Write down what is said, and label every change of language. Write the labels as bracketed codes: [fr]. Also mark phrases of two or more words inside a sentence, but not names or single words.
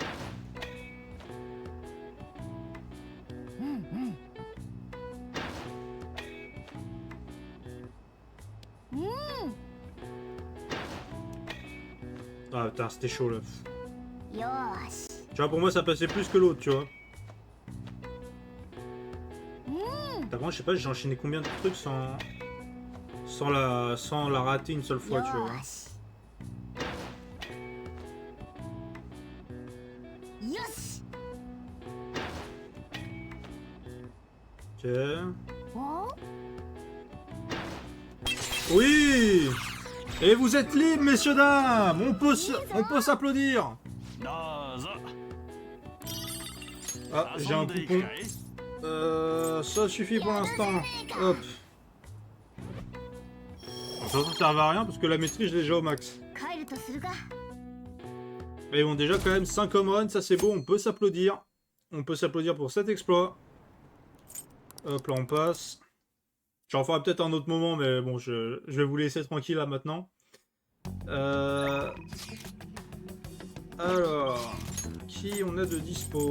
[fr] Ah putain, c'était chaud là. [ja] よし [fr] Tu vois, pour moi ça passait plus que l'autre, tu vois. Par contre, je sais pas, j'ai enchaîné combien de trucs sans la rater une seule fois, tu vois. [ja] よしよし [fr] Ok. [ja] お [fr] Oui! Et vous êtes libres, messieurs dames! On peut s'applaudir! Ah, j'ai un coupon. Ça suffit pour l'instant. Hop. Bon, ça sert à rien parce que la maîtrise, je l'ai déjà au max. [ja] 帰るとするか [fr] Et bon, déjà quand même 5 [en] home runs, [fr] ça c'est beau, on peut s'applaudir. On peut s'applaudir pour cet exploit. Hop, là on passe. J'en ferai peut-être un autre moment, mais bon, je vais vous laisser tranquille là maintenant. Alors, qui on a de dispo?